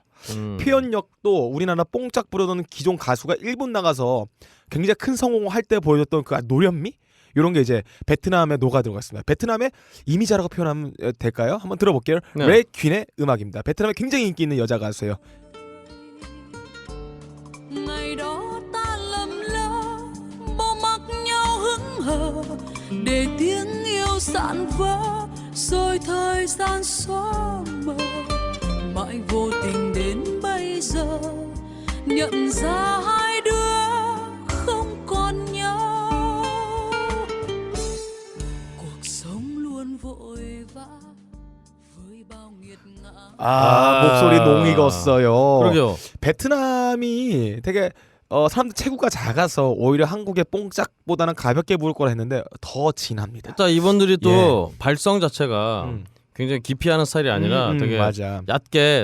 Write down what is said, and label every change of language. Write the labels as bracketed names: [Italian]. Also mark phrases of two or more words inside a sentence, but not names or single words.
[Korean] 표현력도 우리나라 뽕짝 부르던 기존 가수가 일본 나가서 굉장히 큰 성공을 할 때 보여줬던 그 노련미 이런 게 이제 베트남에 녹아 들어갔습니다. 베트남의 이미자라고 표현하면 될까요? 한번 들어볼게요. 네. 레 퀸의 음악입니다. 베트남에 굉장히 인기 있는 여자 가수예요. [Vietnamese] Ngày đó ta lầm lỡ bỏ mặc nhau hững hờ để tiếng yêu dạn vỡ rồi thời gian xóa mờ mãi vô tình đến bây giờ nhận ra hai đứa không còn nhau cuộc sống luôn vội vã với bao nghiệt ngã [Korean] 목소리 농익었어요. 그러게요. 베트남이 되게 사람들 체구가 작아서 오히려 한국의 뽕짝보다는 가볍게 부를 거라 했는데 더 진합니다. 일단 이분들이 또 발성 자체가 음. 굉장히 깊이하는 스타일이 아니라 되게 맞아. 얕게